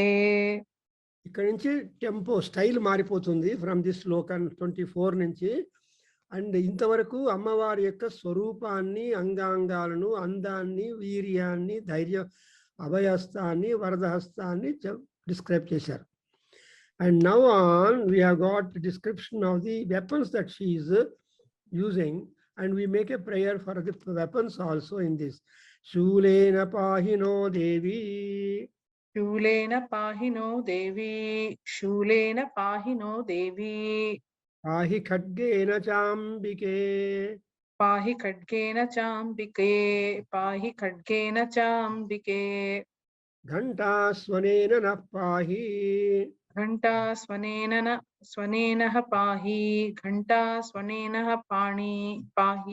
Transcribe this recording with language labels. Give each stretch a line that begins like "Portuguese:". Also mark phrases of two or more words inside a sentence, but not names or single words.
Telugu: ఇక్కడ నుంచి
English: tempo style
Telugu: మారిపోతుంది
English: from this
Telugu: శ్లోకం 24 నుంచి. అండ్ ఇంతవరకు అమ్మవారి యొక్క స్వరూపాన్ని, అంగాంగాలను, అందాన్ని, వీర్యాన్ని, ధైర్య అభయహస్తాన్ని, వరదహస్తాన్ని డిస్క్రైబ్ చేశారు.
English: And now on we have got the description of the weapons that she is using, and we make a prayer for the weapons also in this.
Sanskrit: शूलेन पाहि नो देवि శూలేన పాహినో దేవి శూలేన పాహినో దేవి पाहि खड्गेन चाम्बिके పాహి ఖడ్గేన చాంబికే పాహి ఖడ్గేన చాంబికే ఘంటా స్వనేన నః పాహి ఘంటా స్వనేన పాహి ఘంటా స్వనేన పాణి పాహి